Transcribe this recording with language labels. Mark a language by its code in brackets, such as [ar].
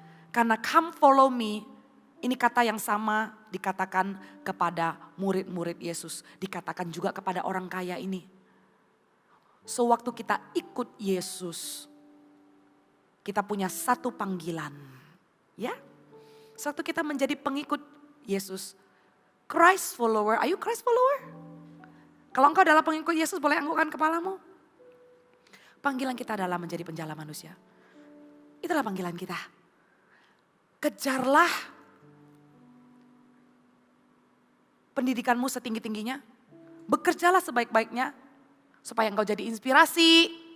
[id] Karena [en] come follow me, [id] ini kata yang sama dikatakan kepada murid-murid Yesus. Dikatakan juga kepada orang kaya ini. Sewaktu kita ikut Yesus, kita punya satu panggilan. Ya, sewaktu kita menjadi pengikut Yesus. [en] Christ follower, are you Christ follower? [id] Kalau engkau adalah pengikut Yesus, boleh anggukkan kepalamu. Panggilan kita adalah menjadi penjala manusia. Itulah panggilan kita. Kejarlah pendidikanmu setinggi-tingginya. Bekerjalah sebaik-baiknya. Supaya engkau jadi inspirasi.